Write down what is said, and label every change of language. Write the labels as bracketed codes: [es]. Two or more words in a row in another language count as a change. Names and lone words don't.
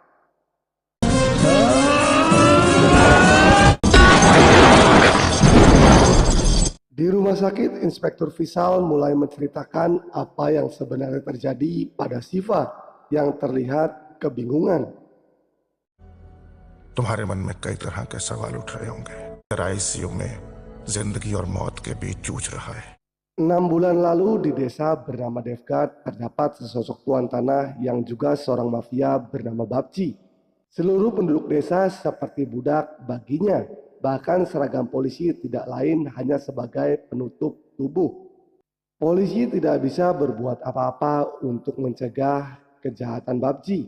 [id] Di rumah sakit, Inspektur Vishal mulai menceritakan apa yang sebenarnya terjadi pada Siva yang terlihat kebingungan. [hi] तुम्हारे मन में कई तरह के सवाल उठ रहे होंगे। तेरा इस युग में जिंदगी और मौत के बीच जूझ रहा है। [id] 6 bulan lalu di desa bernama Devgat terdapat sesosok tuan tanah yang juga seorang mafia bernama Babci. Seluruh penduduk desa seperti budak baginya, bahkan seragam polisi tidak lain hanya sebagai penutup tubuh. Polisi tidak bisa berbuat apa-apa untuk mencegah kejahatan Babci.